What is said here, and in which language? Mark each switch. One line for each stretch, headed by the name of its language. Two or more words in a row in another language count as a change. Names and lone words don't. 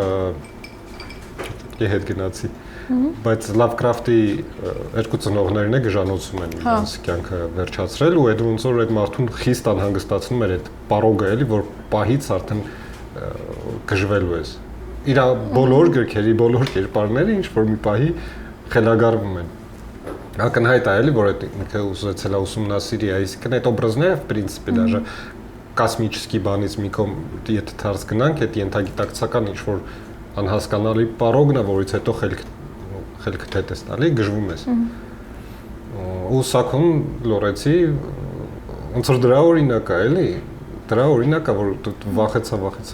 Armenian: հետ գնացի, բայց Lovecraft-ի երկու ծնողներն է գժանոցում են իրենց կյանքը վերջացրել ու այդ ոնց որ այդ մարդուն խիստ անհանգստացնում էր այդ պարոգը էլի, որ պահից արդեն գժվելու ես։ Իր բոլոր գրքերի, բոլոր կերպարները ինչ որ մի պահի խելագարվում են։ Ակնհայտ է էլի, որ այդ ինքը ուզեցել է ուսումնասիրի, այսինքն այդ օբրազները
Russian: в принципе даже կոսմический
Armenian: բանից մի կողմ եթե դարձ գնանք, այդ ենթագիտակցական ինչ որ անհասկանալի պարոգն է, որից հետո խելքը թեթ ես տալի, գժվում ես։ Ու Սակոն Լորենցի ոնց որ դրա օրինակ է, էլի, դրա օրինակ է, որ վախեցա